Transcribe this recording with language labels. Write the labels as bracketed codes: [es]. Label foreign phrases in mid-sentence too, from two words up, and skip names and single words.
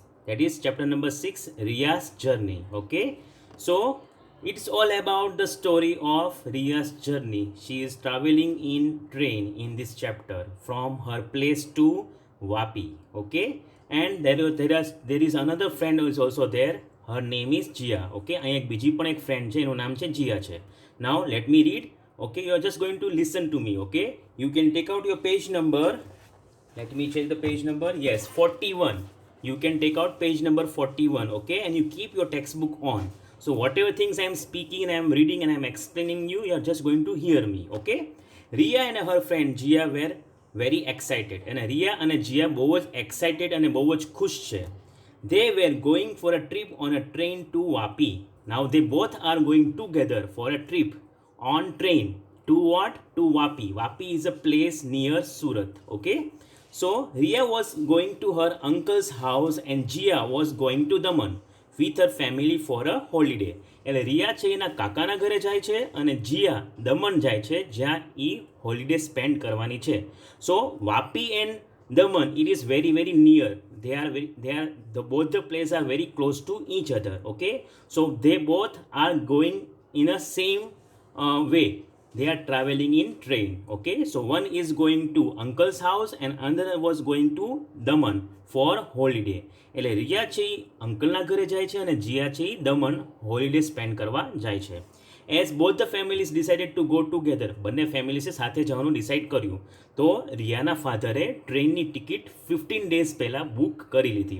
[en] That is chapter number 6, Ria's journey, okay? So it's all about the story of Ria's journey. She is traveling in train in this chapter from her place to Wapi, okay? And there is another friend who is also there. Her name is Jia, okay? [gu] અહીં એક બીજી પણ એક ફ્રેન્ડ છે, એનું નામ છે જીયા છે. [en] Now let me read, okay? You are just going to listen to me, okay? You can take out your page number. Let me check the page number. Yes, 41. You can take out page number 41, okay? And you keep your textbook on. So whatever things I am speaking and I am reading and I am explaining you are just going to hear me, okay? Ria and her friend Jia were very excited. [gu] અને રિયા અને જીયા બહુ જ એક્સાઇટેડ અને બહુ જ ખુશ છે. [en] They were going for a trip on a train to Wapi. Now they both are going together for a trip on train to what? To Wapi. Wapi is a place near Surat. Okay. So Ria was going to her uncle's house and Jia was going to Daman with her family for a holiday. [gu] એટલે રિયા છે એના કાકાના ઘરે જાય છે અને જીયા દમણ જાય છે જ્યાં એ [en] holiday spend [gu] કરવાની છે. [en] So Vapi and Daman it is very very near. Both the places are very close to each other. Okay, so they both are going in a same way. They are traveling in train. Okay, so one is going to uncle's house and another was going to Daman for holiday. [gu] એટલે રિયા છે એ અંકલના ઘરે જાય છે અને જીયા છે એ દમણ [en] holiday spend [gu] કરવા જાય છે. [en] As both the families decided to go together, [gu] બંને ફેમિલીસે સાથે જવાનું ડિસાઇડ કર્યું. તો રિયાના ફાધરે ટ્રેનની ટિકિટ 15 ડેઝ પહેલાં બુક કરી લીધી.